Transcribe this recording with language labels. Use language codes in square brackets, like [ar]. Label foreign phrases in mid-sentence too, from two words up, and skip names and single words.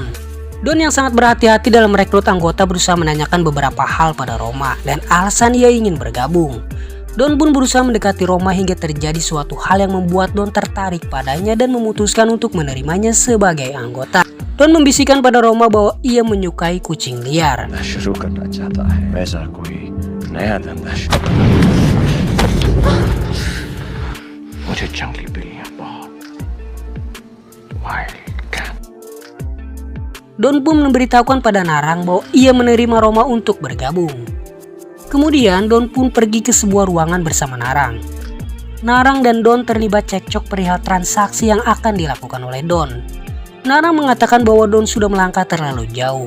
[id] Don yang sangat berhati-hati dalam merekrut anggota berusaha menanyakan beberapa hal pada Roma dan alasan ia ingin bergabung. Don pun berusaha mendekati Roma hingga terjadi suatu hal yang membuat Don tertarik padanya dan memutuskan untuk menerimanya sebagai anggota. Don membisikkan pada Roma bahwa ia menyukai kucing liar. [hi] मैं शुरू करना चाहता है वैसा कोई नया धंधा मुझे जंगली बिल्लियां बहुत [en] wild cat. [id] Don pun memberitahukan pada Narang bahwa ia menerima Roma untuk bergabung. Kemudian Don pun pergi ke sebuah ruangan bersama Narang. Narang dan Don terlibat cekcok perihal transaksi yang akan dilakukan oleh Don. Narang mengatakan bahwa Don sudah melangkah terlalu jauh.